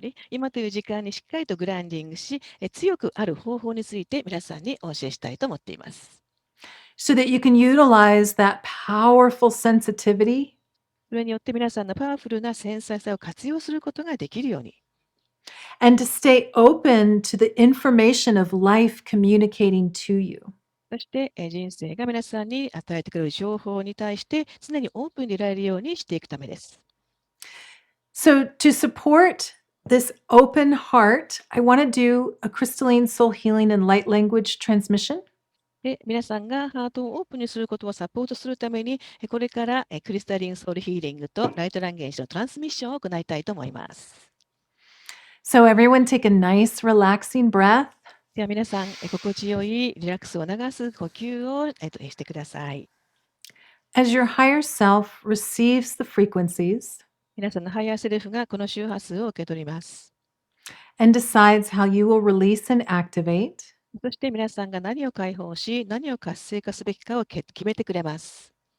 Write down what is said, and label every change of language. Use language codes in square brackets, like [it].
[ja] 今という時間にしっかりとグランディングし、強くある方法について皆さんにお教えしたいと思っています。 [en] so that you can utilize that powerful sensitivity [ja] それによって皆さんのパワフルな繊細さを活用することができるように。 [en] and to stay open to the information of life communicating to you. [ja] そして、人生が皆さんに与えてくれる情報に対して常にオープンでいられるようにしていくためです。 [en] So to support this open heart, I want to do a crystalline soul healing and light language transmission. [ja] で、皆さんがハートをオープンにすることをサポートするために、これからクリスタリンソウルヒーリングとライトランゲージのトランスミッションを行いたいと思います。 [en] So, everyone, take a nice, relaxing breath. [ja] では皆さん、心地よいリラックスを促す呼吸をしてください。 [en] As your higher self receives the frequencies [ja] 皆さんのハイヤーセルフがこの周波数を受け取ります。 [en] and decides how you will release and activate, [ja] そして皆さんが何を解放し、何を活性化すべきかを決めてくれます。